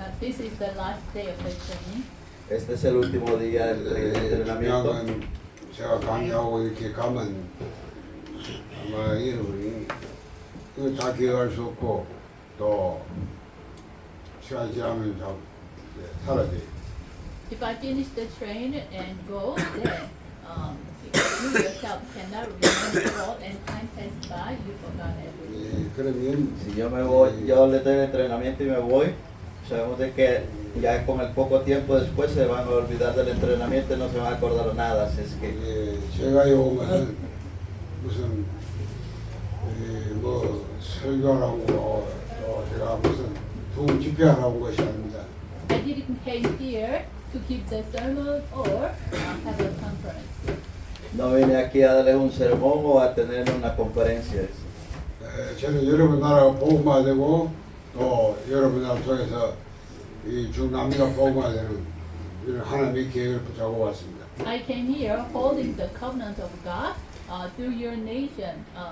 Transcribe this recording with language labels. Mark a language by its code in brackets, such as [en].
[en] This is the last day of the training. [es] Este es el último día del entrenamiento. [ko] 중요한 제가 강의하고 이렇게 가면 아마 여러분이 이거 다 기억할 수 없고 또 시간 지나면 참 사라져요. [en] If I finish the train and go, then you yourself cannot remember all, and time passed by, you forgot everything. [ko] 그러면 [es] Si yo me voy, yo le doy el entrenamiento y me voy, sabemos de que ya con el poco tiempo después se van a olvidar del entrenamiento y no se van a acordar nada. Así es que [ko] 제가 요 것은 무슨 뭐 설교하라고 또 제가 무슨 좋은 집회하라고 것이 아닙니다. [en] I didn't came here to give the sermon or have a conference. [es] no vine aquí a darles un sermón o a tener una conferencia. [ko] 저는 여러분 나라가 복음화되고 또 여러분 나라 속에서 이 중남미가 복음화되는 이런 하나님의 계획을 붙잡고 왔습니다. [en] I came here holding the covenant of God through your nation.